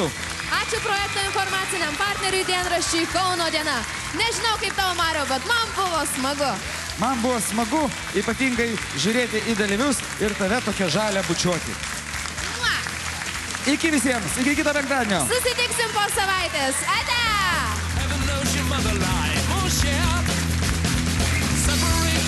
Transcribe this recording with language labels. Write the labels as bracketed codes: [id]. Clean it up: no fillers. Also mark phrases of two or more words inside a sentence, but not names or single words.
[lt] Ačiū projekto informaciniam partneriui dienraščiui Kauno diena. Nežinau kaip tavo, Mariau, bet man buvo smagu. Man buvo smagu ypatingai žiūrėti į dalyvius ir tave tokią žalę bučiuoti. Iki visiems, iki kito penktadienio. Susitiksim po savaitės. Ate! [en] Heaven knows your mother life, oh shit. Separate